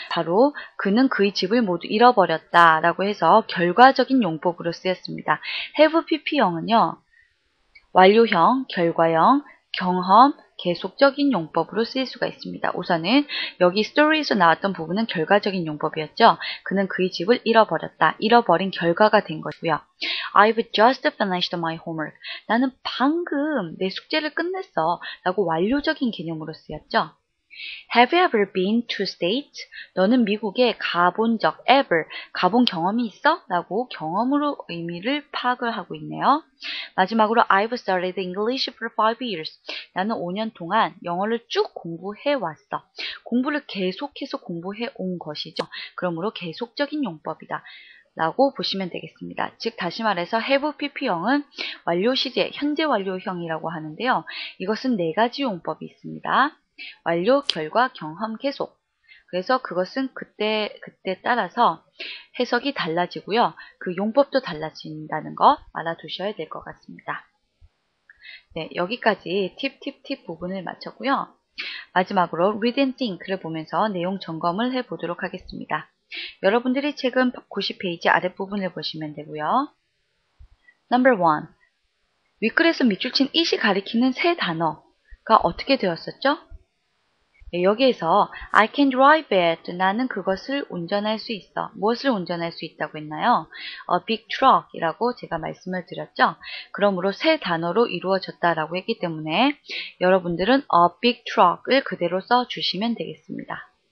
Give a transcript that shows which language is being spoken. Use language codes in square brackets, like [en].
[ko] 바로 그는 그의 집을 모두 잃어버렸다 라고 해서 결과적인 용법으로 쓰였습니다. have pp형은요. 완료형, 결과형, 경험, 계속적인 용법으로 쓰일 수가 있습니다. 우선은 여기 스토리에서 나왔던 부분은 결과적인 용법이었죠. 그는 그의 집을 잃어버렸다. 잃어버린 결과가 된 것이고요. [en] I've just finished my homework. [ko] 나는 방금 내 숙제를 끝냈어. 라고 완료적인 개념으로 쓰였죠. [en] Have you ever been to States? [ko] 너는 미국에 가본 적 ever 가본 경험이 있어? 라고 경험으로 의미를 파악을 하고 있네요. 마지막으로 [en] I've studied English for 5 years. [ko] 나는 5년 동안 영어를 쭉 공부해 왔어. 공부를 계속해서 공부해 온 것이죠. 그러므로 계속적인 용법이다. 라고 보시면 되겠습니다. 즉 다시 말해서 have pp형은 완료 시제, 현재 완료형이라고 하는데요. 이것은 4가지 용법이 있습니다. 완료, 결과, 경험, 계속. 그래서 그것은 그때 따라서 해석이 달라지고요. 그 용법도 달라진다는 거 알아두셔야 될 것 같습니다. 네, 여기까지 팁 부분을 마쳤고요. 마지막으로 read and think를 보면서 내용 점검을 해보도록 하겠습니다. 여러분들이 책은 90페이지 아랫부분을 보시면 되고요. [en] Number 1. [ko] 윗글에서 밑줄 친 it이 가리키는 세 단어가 어떻게 되었었죠? 네, 여기에서 [en] I can drive it. [ko] 나는 그것을 운전할 수 있어. 무엇을 운전할 수 있다고 했나요? [en] A big truck [ko] 이라고 제가 말씀을 드렸죠. 그러므로 세 단어로 이루어졌다라고 했기 때문에 여러분들은 a big truck을 그대로 써주시면 되겠습니다.